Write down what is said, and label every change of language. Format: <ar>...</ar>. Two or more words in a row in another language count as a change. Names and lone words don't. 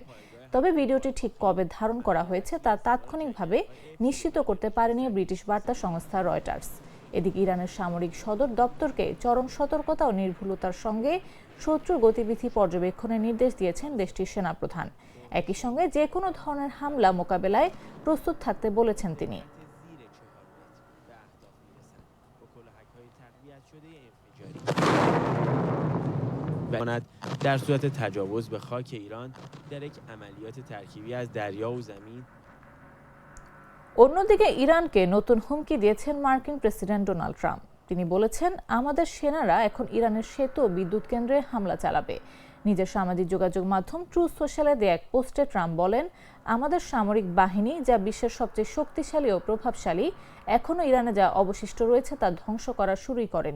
<bn>তবে ভিডিওটি ঠিক কবে ধারণ করা হয়েছে তা তাৎক্ষণিকভাবে নিশ্চিত করতে পারেনি ব্রিটিশ বার্তা সংস্থা রয়টার্স। এদিকে ইরানের সামরিক সদর দপ্তরকে চরম সতর্কতা ও নির্ভুলতার সঙ্গে শত্রুর গতিবিধি পর্যবেক্ষণের নির্দেশ দিয়েছেন দেশটির সেনাপ্রধান। একই সঙ্গে যে কোনো ধরনের হামলা মোকাবেলায় প্রস্তুত থাকতে বলেছেন তিনি।</bn> <fa>در صورت تجاوز به خاک ایران در یک عملیات ترکیبی از دریا و زمین।</fa> <bn>অন্যদিকে ইরানকে নতুন হুমকি দিয়েছেন মার্কিন প্রেসিডেন্ট ডোনাল্ড ট্রাম্প। তিনি বলেছেন, আমাদের সেনারা এখন ইরানের সেতু ও বিদ্যুৎ কেন্দ্রে হামলা চালাবে। নিজের সামাজিক যোগাযোগ মাধ্যম ট্রুথ সোশ্যালে দেয়া এক পোস্টে ট্রাম্প বলেন, আমাদের সামরিক বাহিনী যা বিশ্বের সবচেয়ে শক্তিশালী ও প্রভাবশালী এখনও ইরানে যা অবশিষ্ট রয়েছে তা ধ্বংস করা শুরুই করেনি।</bn>